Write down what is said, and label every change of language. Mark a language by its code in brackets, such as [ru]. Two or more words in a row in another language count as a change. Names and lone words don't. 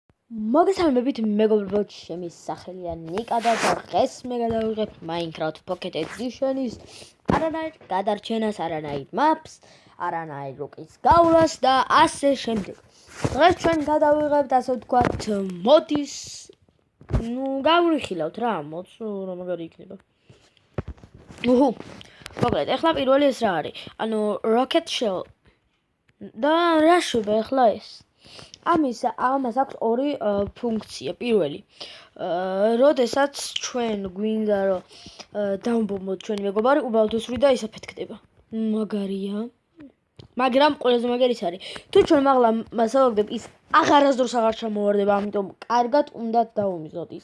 [ka] მოგესალმებით მეგობრებო, ჩემი სახელია ნიკა და დღეს მე გადავიღებ Minecraft Pocket Edition-ის არანაირ გადარჩენას, არანაირ maps, არანაირ რუკის გავლას და ასე შემდეგ. დღეს ჩვენ გადავიღებთ ასე ვთქვათ მოდის, გავრიხილავთ რა, მოც რა მაგარი იქნება. მოკლედ, ეხლა პირველი ეს რა არის? ანუ [en] rocket shell [ka] და რა შვება ეხლა ეს? ამას აქვს ორი ფუნქცია. პირველი, როდესაც ჩვენ გვინდა რომ დავბომბოთ ჩვენი მეგობარი, უბრალოდ უსვრი და ის აფეთქდება. მაგარია. მაგრამ ყველაზე მაგარი ის არის, თუ ჩვენ მაღლა მასალაგდებ, ის აღარასდროს აღარ ჩამოვარდება, ამიტომ კარგად უნდა დავუმიზოთ ის.